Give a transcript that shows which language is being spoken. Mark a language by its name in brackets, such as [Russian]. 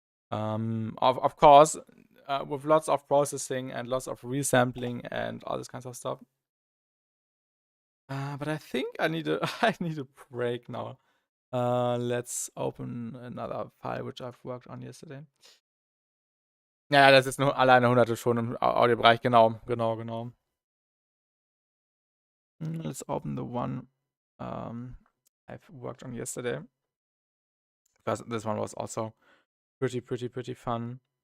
[English] Of course, with lots of processing and lots of resampling and all this kinds of stuff. But I think I need a break now. Let's open another file which I've worked on yesterday. [German] Ja, das ist nur alleine hunderte schon im Audiobereich, genau. [English] Let's open the one I've worked on yesterday. Because this one was also pretty fun.